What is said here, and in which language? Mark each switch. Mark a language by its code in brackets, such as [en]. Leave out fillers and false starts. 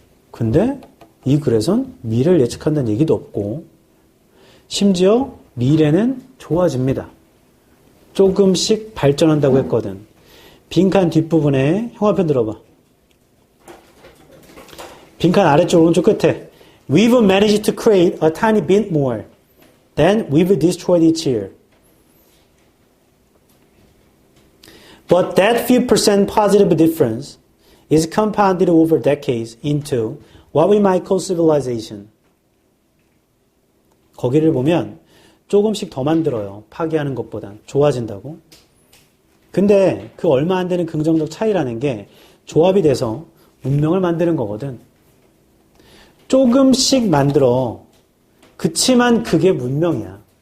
[ko] 근데 이 글에선 미래를 예측한다는 얘기도 없고 심지어 미래는 좋아집니다. 조금씩 발전한다고 했거든. 빈칸 뒷부분에 형아편 들어봐. 빈칸 아래쪽 오른쪽 끝에 [en] We've managed to create a tiny bit more than we've destroyed each year. But that few percent positive difference is compounded over decades into what we might call civilization. [ko] 거기를 보면 조금씩 더 만들어요. 파괴하는 것보단. 좋아진다고. 근데 그 얼마 안 되는 긍정적 차이라는 게 조합이 돼서 문명을 만드는 거거든. 조금씩 만들어. 그치만 그게 문명이야.